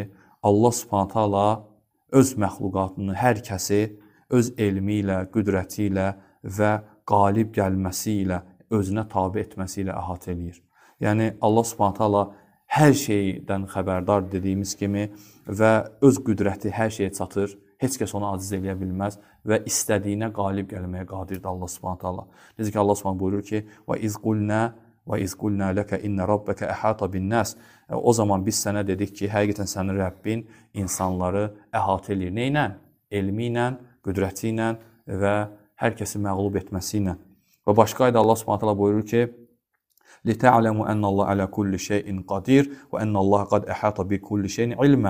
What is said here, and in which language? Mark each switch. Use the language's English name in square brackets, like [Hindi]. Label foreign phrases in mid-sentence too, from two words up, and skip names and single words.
[Azerbaijani] Allah [Arabic] سبحانه تعالى [Azerbaijani] öz məxluqatını, hər kəsi öz elmi ilə, qüdrəti ilə və qalib gəlməsi ilə, özünə tabe etməsi ilə əhatə eləyir. Yəni Allah [Arabic] سبحانه تعالى [Azerbaijani] hər şeydən xəbərdar dediyimiz kimi və öz qüdrəti hər şeyə çatır. Heç kəs onu aciz eləyə bilməz və istədiyinə qalib gəlməyə qadirdir Allah [Arabic] سبحانه تعالى. [Azerbaijani] Necə ki Allah Subhanahu buyurur ki: [Arabic] "وإذ قلنا لك إن ربك أحاط بالناس." [Azerbaijani] O zaman biz sənə dedik ki, həqiqətən sənin Rəbbin insanları əhatə eləyir. Nə ilə? Elmi ilə, qüdrəti ilə və hər kəsi məğlub etməsi ilə. Və başqa ayda Allah [Arabic] سبحانه تعالى [Azerbaijani] buyurur ki: [Arabic] "لتعلموا أن الله على كل شيء قدير وأن الله قد أحاط بكل شيء علما."